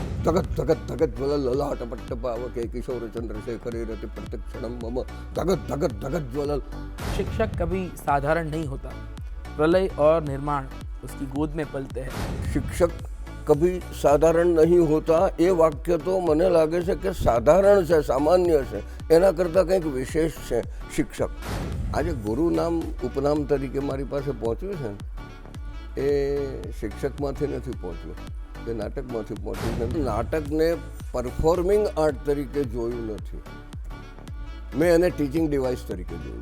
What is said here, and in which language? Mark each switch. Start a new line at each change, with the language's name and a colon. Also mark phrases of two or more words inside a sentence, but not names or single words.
Sanskrit: ધગત ધગત ધગત જ્વલ લલાટ પટ્ટપાવકે કિશોર चंद्रशेखर रति प्रत्यक्षणम मम धगत धगत धगत ज्वल।
Hindi: शिक्षक कभी साधारण नहीं होता, प्रलय और निर्माण उसकी गोद में पलते हैं। शिक्षक कभी साधारण नहीं होता
Gujarati: એ વાક્ય તો મને લાગે છે કે સાધારણ છે, સામાન્ય છે, એના કરતાં કંઈક વિશેષ છે શિક્ષક. આજે ગુરુ નામ ઉપનામ તરીકે મારી પાસે પહોંચ્યું છે એ શિક્ષકમાંથી નથી પહોંચ્યું, એ નાટકમાંથી પહોંચ્યું છે. નાટકને
English: performing art
Gujarati: તરીકે જોયું નથી, મેં એને
English: teaching device
Gujarati: તરીકે જોયું.